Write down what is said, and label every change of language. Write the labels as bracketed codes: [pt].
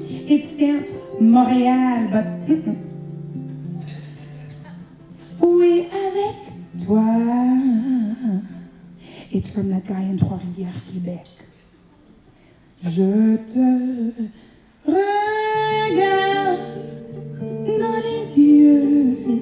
[en] It's stamped Montréal, but [fr] oui, avec toi. [en] It's from that guy in Trois-Rivières, Québec. [fr] Je te regarde dans les yeux.